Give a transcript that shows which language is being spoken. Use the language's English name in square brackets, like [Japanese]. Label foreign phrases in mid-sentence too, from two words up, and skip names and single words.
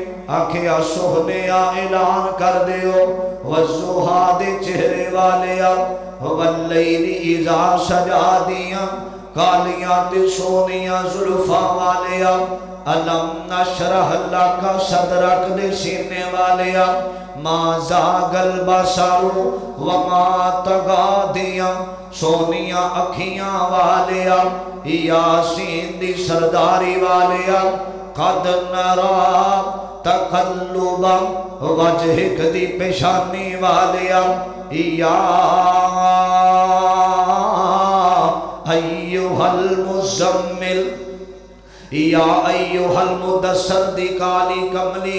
[Punjabi] آنکھیں سوہنے اعلان کر دیو، والضحا دے چہرے والے [Arabic] واللیل اذا [Punjabi] سجا دیا، کالیاں تے سونیاں زلفاں والے [Arabic] علم نشرح لک صدرک [Punjabi] دے سینے والے [Arabic] ما زاغ البصر وما طغى [Punjabi] دیا، سونیاں اکھیاں والے یاسین دی سرداری والے [Arabic] قد نرا تقلب وجہک [Punjabi] دی پیشانی والے یا [Arabic] ایوہ المزمل، یا ایوہ المدثر [Punjabi] دی کالی کملی